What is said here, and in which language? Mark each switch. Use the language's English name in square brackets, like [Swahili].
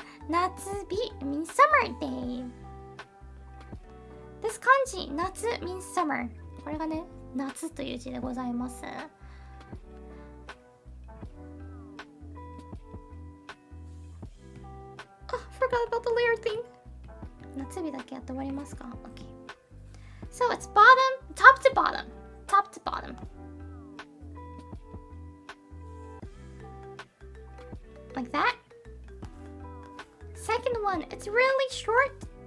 [English] Natsubi means summer day. This kanji, Natsu means summer. [Japanese] これがね、夏という字でございます。 [English] Forgot about the layer thing. [Japanese] 夏日だけやって終わりますか Okay. [English] So it's bottom, top to bottom. Top to bottom. Like that. Second one, it's really short.